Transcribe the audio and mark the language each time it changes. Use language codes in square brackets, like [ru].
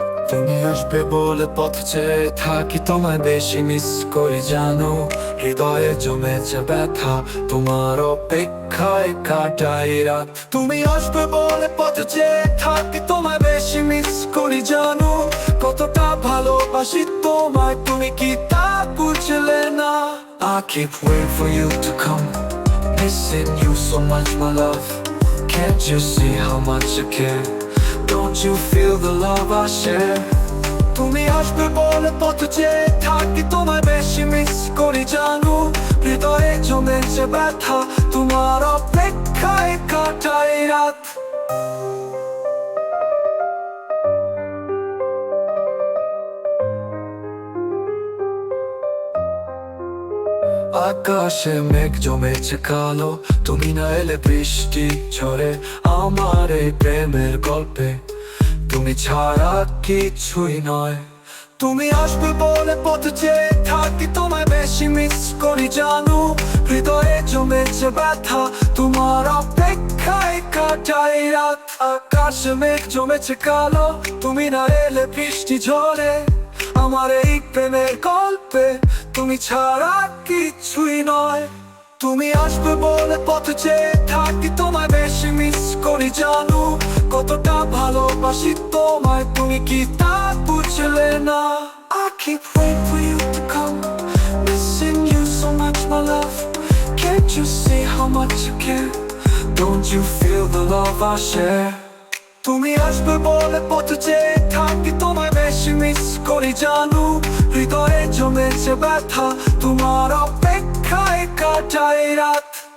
[bn] তুমি আসবে বলে পথ চেয়ে থাকি, তোমায় বেশি মিস করি জানো। হৃদয়ে জমেছে ব্যথা, তোমার অপেক্ষায় কাটাই রাত। তুমি আসবে বলে পথ চেয়ে থাকি, তোমায় বেশি মিস করি জানো। কতটা ভালোবাসি তোমায়, তুমি কি তা বুঝলে না? [en] I keep waiting for you to come, missing you so much my love. Can't you see how much I care? Don't you feel the love I share? [bn] তুমি আসবে বলে পথ চেয়ে থাকি, তোমায় বেশি মিস করি জানো। হৃদয়ে জমেছে ব্যথা, তোমার অপেক্ষায় কাটাই রাত। আকাশে মেঘ জমেছে কালো, তুমি না এলে বৃষ্টি ঝরে আমার এই প্রেমের গল্পে। তুমি ছাড়া কিছুই নয়। তুমি আসবে বলে পথ চেয়ে থাকি, তোমায় বেশি মিস করি জানো। হৃদয়ে জমেছে ব্যথা, তোমার অপেক্ষায় কাটাই রাত। আকাশে মেঘ জমেছে কালো, তুমি না এলে বৃষ্টি ঝরে আমার এই প্রেমের গল্পে। তুমি ছাড়া কিছুই নয়। তুমি আসবে বলে পথ চেয়ে থাকি, তোমায় বেশি মিস করি জানো। কতটা ভালোবাসি তোমায়, তুমি কি তা বুঝলে না? [en] I keep waiting for you to come, missing you so much my love. Can't you see how much you care? Don't you feel the love I share? [bn] তুমি আসবে বলে পথ চেয়ে থাকি, তোমায় বেশি মিস করি জানো। হৃদয়ে জমেছে ব্যথা, তোমার অপেক্ষায় কাটাই রাত।